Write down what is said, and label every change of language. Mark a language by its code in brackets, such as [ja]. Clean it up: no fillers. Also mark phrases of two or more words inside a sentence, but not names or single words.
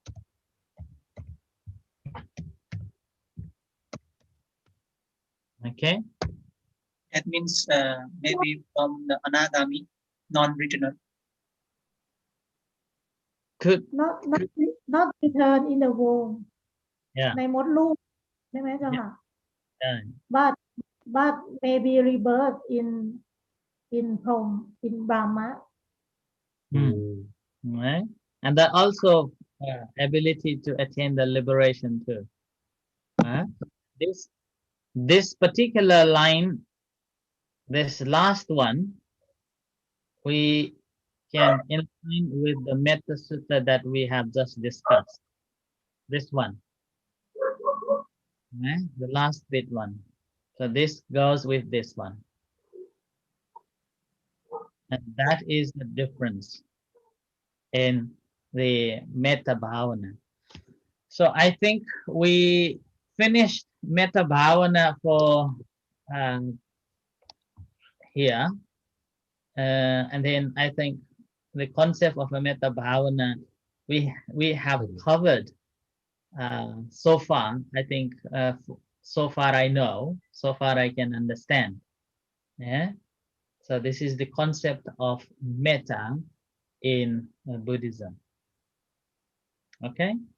[en] Okay. That means maybe from the anagami, non-returner. Could Not return in the womb. Yeah. [th] ในมดลูกใช่ไหมเจ้าค่ะ [en] Yeah. but maybe rebirth in Prom, in Brahma. Right? And that also ability to attain the liberation too. This particular line, this last one, we can align with the [pi] metta sutta [en] that we have just discussed. This one, the last bit one. So this goes with this one. And that is the difference in the [pi] metta bhavana. [en] So I think we finished [pi] metta bhavana [en] for here. And then I think the concept of a [pi] metta bhavana [en] we have covered so far. I think so far I know, so far I can understand. Yeah. So this is the concept of metta in Buddhism. Okay.